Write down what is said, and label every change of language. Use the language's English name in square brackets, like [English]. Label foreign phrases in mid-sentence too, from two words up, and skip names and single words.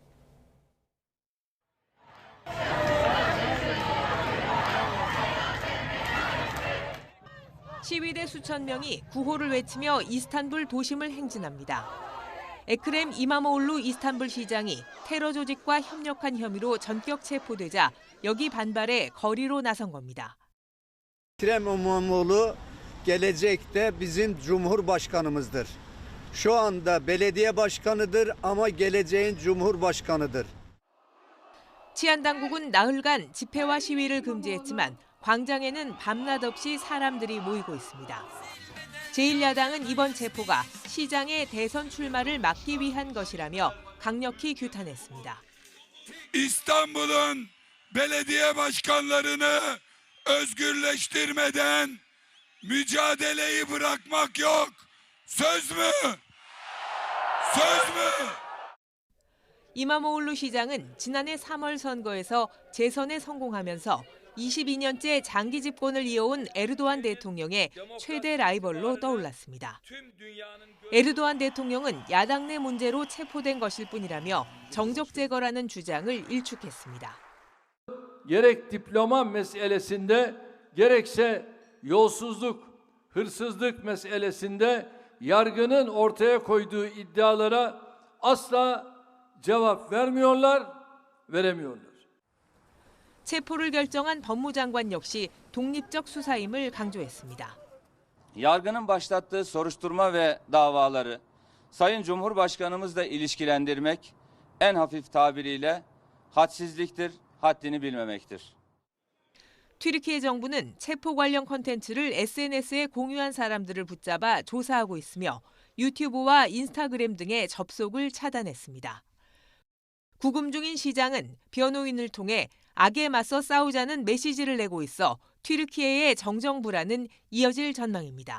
[Korean] 시위대 수천 명이 구호를 외치며 이스탄불 도심을 행진합니다. 에크렘 이마모올루 이스탄불 시장이 테러 조직과 협력한 혐의로 전격 체포되자 여기 반발해 거리로 나선 겁니다. [Turkish] Ekrem İmamoğlu gelecekte bizim Cumhurbaşkanımızdır. Şu anda belediye başkanıdır ama geleceğin Cumhurbaşkanıdır. [Korean] 치안 당국은 나흘간 집회와 시위를 금지했지만 광장에는 밤낮 없이 사람들이 모이고 있습니다. 제1야당은 이번 체포가 시장의 대선 출마를 막기 위한 것이라며 강력히 규탄했습니다. [Turkish] İstanbul'un belediye başkanlarını özgürleştirmeden mücadeleyi bırakmak yok. Söz mü? Söz mü? [Korean] 이마모올루 시장은 지난해 3월 선거에서 재선에 성공하면서 22년째 장기 집권을 이어온 에르도안 대통령의 최대 라이벌로 떠올랐습니다. 에르도안 대통령은 야당 내 문제로 체포된 것일 뿐이라며 정적 제거라는 주장을 일축했습니다. [Turkish] Gerek diploma meselesinde gerekse yolsuzluk, hırsızlık meselesinde yargının ortaya koyduğu iddialara asla cevap veremiyorlar. [Korean] 체포를 결정한 법무장관 역시 독립적 수사임을 강조했습니다. [Turkish] Yargının başlattığı soruşturma ve davaları Sayın Cumhurbaşkanımızla ilişkilendirmek en hafif tabiriyle hadsizliktir, haddini bilmemektir. [Korean] 튀르키예 정부는 체포 관련 콘텐츠를 SNS에 공유한 사람들을 붙잡아 조사하고 있으며 유튜브와 인스타그램 등의 접속을 차단했습니다. 구금 중인 시장은 변호인을 통해 악에 맞서 싸우자는 메시지를 내고 있어 튀르키예의 정정 불안은 이어질 전망입니다.